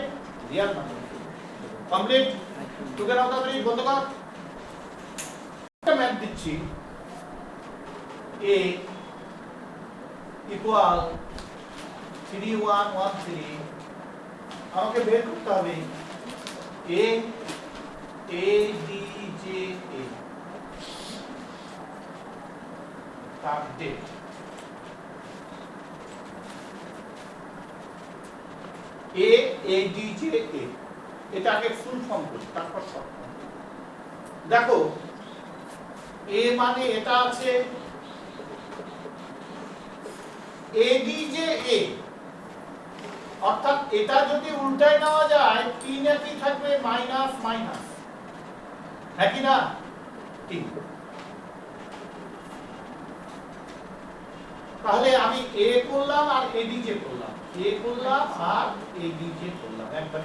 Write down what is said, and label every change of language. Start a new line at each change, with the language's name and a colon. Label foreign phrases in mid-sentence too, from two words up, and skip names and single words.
English: real number.
Bangla: কমপ্লিট?
English: together of the
Bangla: বন্ধ কর। একটা ম্যাথ দিচ্ছি a ইকুয়াল 3 1 1 3। আমাকে বের করতে হবে a a d j a তার ডেট। a a d j a এটা আগে
English: full form
Bangla: করি তারপর
English: short form.
Bangla: দেখো a মানে এটা আছে a d j a, অর্থাৎ এটা যদি উল্টায় নেওয়া যায় 3 এ কি থাকবে?
English: minus minus,
Bangla: হ্যাঁ কি না? 3। তাহলে আমি a করলাম আর a d j করলাম, a করলাম আর a d j করলাম একবার।